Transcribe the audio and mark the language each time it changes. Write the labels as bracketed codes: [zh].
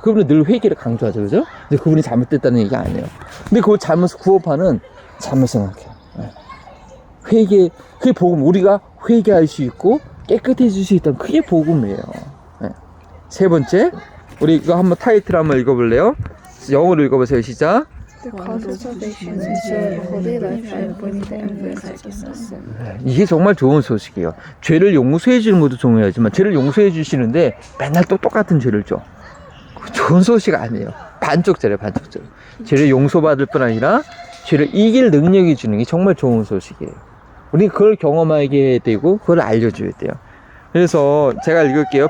[ko] 그분은 늘 회개를 강조하죠, 그죠? 근데 그분이 잘못됐다는 얘기가 아니에요. 근데 그걸 잘못 구업하는 잘못 생각해요. 회개, 그게 복음. 우리가 회개할 수 있고 깨끗해질 수 있다는 그게 복음이에요. 세 번째, 우리 이거 한번 타이틀 한번 읽어볼래요? 영어로 읽어보세요. 시작. [en] The cause of salvation is your holy life and bring the emphasis. [ko] 이게 정말 좋은 소식이에요. 죄를 용서해 주는 것도 중요하지만 죄를 용서해 주시는데 맨날 또 똑같은 죄를 줘. 좋은 소식 아니에요. 반쪽짜리. 죄를 용서받을 뿐 아니라 죄를 이길 능력이 주는 게 정말 좋은 소식이에요. 우리 그걸 경험하게 해야 되고 그걸 알려줘야 돼요. 그래서 제가 읽을게요.